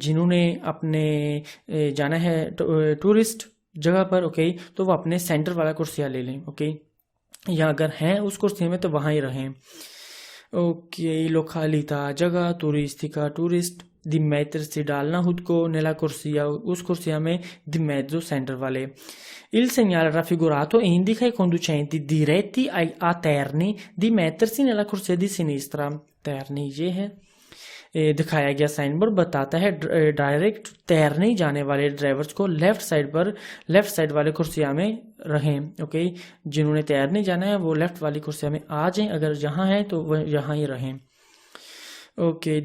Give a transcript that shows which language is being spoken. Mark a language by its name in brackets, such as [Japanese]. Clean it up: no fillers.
[Hindi] जिन्होंने अपने जाना है टूरिस्ट जगह पर, ओके, तो वो अपने सेंटर वाला कुर्सिया ले लें, ओके। या अगर हैं उस कुर्सिया में तो वहाँ ही रहें, ओके। लोकालिता जगह, turistica टूरिस्ट, दी mettersi से डालना खुद को, [Italian] nella corsia [Hindi] उस कुर्सिया में, दी mezzo सेंटर वाले। [Italian] Il segnale raffigurato indica ai conducenti diretti a terni di mettersi nella corsia di sinistra, terni [Hindi] ये है। दिखाया गया साइन बोर्ड बताता है डायरेक्ट तैरने जाने वाले ड्राइवर्स को लेफ्ट साइड वाले कुर्सिया में रहें, ओके। जिन्होंने तैरने जाना है वो लेफ्ट वाली कुर्सिया में आ जाएं, अगर यहाँ है तो वह यहाँ ही रहें, ओके।